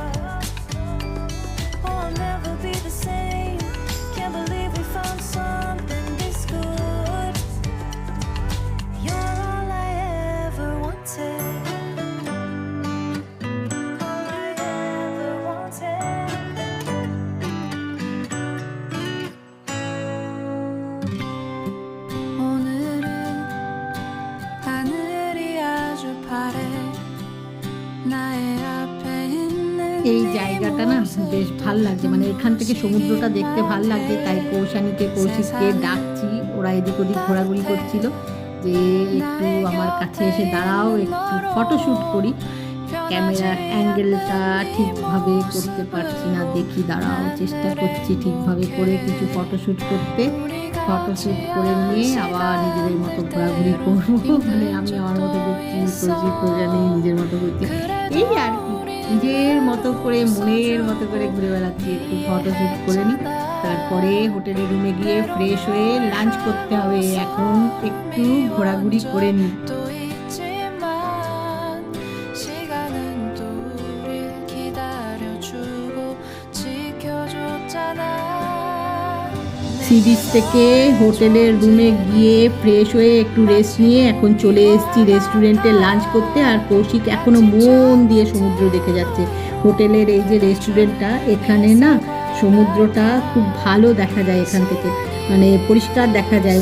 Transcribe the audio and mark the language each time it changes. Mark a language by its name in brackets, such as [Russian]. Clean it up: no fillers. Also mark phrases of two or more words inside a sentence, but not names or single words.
[English] Oh, I'll never be the same. Can't believe we found something this good. You're all I ever wanted. All I ever wanted. [Korean] 오늘은 하늘이 아주 파래. 나의 앞에 있는 [Bangla] এই জায়গাটা না বেশ ভাল লাগছে, মানে এখান থেকে সমুদ্রটা দেখতে ভাল লাগছে, তাই কৌশানীকে কৌশিককে ডাকছি। ওরা এদিক ওদিক ঘোরাঘুরি করছিল যে একটু আমার কাছে এসে দাঁড়াও, একটু ফটোশ্যুট করি। ক্যামেরার অ্যাঙ্গেলটা ঠিকভাবে করতে পারছি না, দেখি দাঁড়াও, চেষ্টা করছি ঠিকভাবে করে কিছু ফটোশ্যুট করতে। ফটোশ্যুট করে নিয়ে আবার নিজেদের মতো ঘোরাঘুরি করবো, মানে আমি আমার মতো করছি, কৌশিক কৌশানী নিজের মতো করছি, এই আর কি। নিজের মতো করে মনের মতো করে ঘুরে বেড়াচ্ছি। একটু ফটোশ্যুট করে নিই, তারপরে হোটেলের রুমে গিয়ে ফ্রেশ হয়ে লাঞ্চ করতে হবে। এখন একটু ঘোরাঘুরি করে নিই। [Korean] 또 있지만 시간은 또 우릴 기다려주고 지켜줬잖아. [English] sea beach [Bangla] থেকে হোটেলের রুমে গিয়ে ফ্রেশ হয়ে একটু রেস্ট নিয়ে এখন চলে এসেছি রেস্টুরেন্টে লাঞ্চ করতে। আর কৌশিক এখনও মন দিয়ে সমুদ্র দেখে যাচ্ছে। হোটেলের এই যে রেস্টুরেন্টটা, এখানে না সমুদ্রটা খুব ভালো দেখা যায় এখান থেকে, মানে পরিষ্কার দেখা যায়।